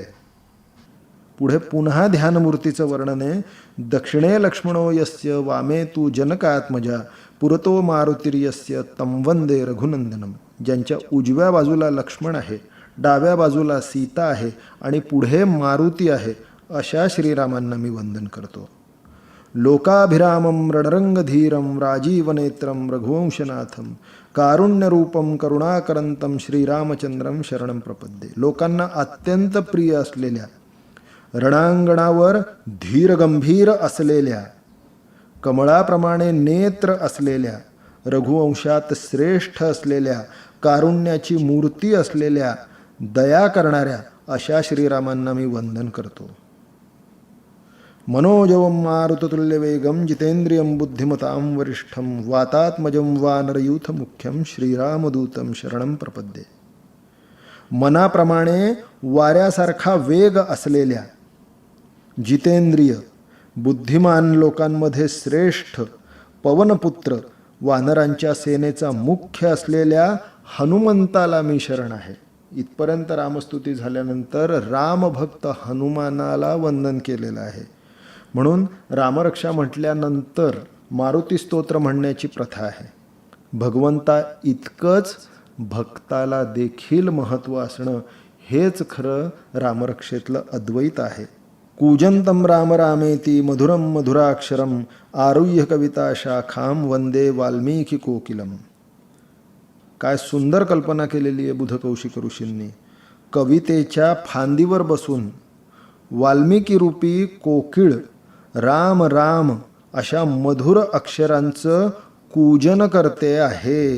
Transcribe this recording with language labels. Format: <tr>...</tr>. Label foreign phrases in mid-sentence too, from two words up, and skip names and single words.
<mr>पुढे पुन्हा ध्यानमूर्तीचं वर्णन आहे.</mr> <sa>दक्षिणे लक्ष्मणो यस्य वामे तू जनकात्मजा, पुरतो मारुतिर्यस्य तं वंदे रघुनंदनम.</sa> <mr>ज्यांच्या उजव्या बाजूला लक्ष्मण आहे, डाव्या बाजूला सीता आहे आणि पुढे मारुती आहे, अशा श्रीरामांना मी वंदन करतो.</mr> <sa>लोकाभिरामं रणरंगधीरं राजीवनेत्रं रघुवंशनाथं, कारुण्यरूपं करुणाकरंतं श्रीरामचंद्रं शरणं प्रपद्ये.</sa> <mr>लोकांना अत्यंत प्रिय असलेल्या, रणांगणावर धीरगंभीर असलेल्या, कमळाप्रमाणे नेत्र असलेल्या, रघुवंशात श्रेष्ठ असलेल्या, कारुण्याची मूर्ती असलेल्या, दया करणाऱ्या अशा श्रीरामांना मी वंदन करतो.</mr> <sa>मनोजवं मारुततुल्यवेगं जितेंद्रियं बुद्धिमतां वरिष्ठं, वातात्मजं वानरयूथमुख्यं श्रीरामदूतं शरणं प्रपद्ये.</sa> <mr>मनाप्रमाणे वाऱ्यासारखा वेग असलेल्या, जितेंद्रिय, बुद्धिमान लोकांमध्ये श्रेष्ठ, पवनपुत्र, वानरांच्या सेनेचा मुख्य असलेल्या हनुमंताला मी शरण आहे. इथपर्यंत रामस्तुती झाल्यानंतर रामभक्त हनुमानाला वंदन केलेलं आहे. म्हणून रामरक्षा म्हटल्यानंतर मारुती स्तोत्र म्हणण्याची प्रथा आहे. भगवंता इतकंच भक्ताला देखील महत्त्व असणं हेच खरं रामरक्षेतलं अद्वैत आहे.</mr> <sa>कूजंतं राम रामेति मधुरं मधुराक्षरं, आरुह्य कविता शाखां वंदे वाल्मीकी कोकिलम.</sa> <mr>काय सुंदर कल्पना केलेली आहे बुधकौशिक ऋषींनी. कवितेच्या फांदीवर बसून वाल्मिकी रूपी कोकिळ राम राम अशा मधुर अक्षरांचं कूजन करते आहे.</mr>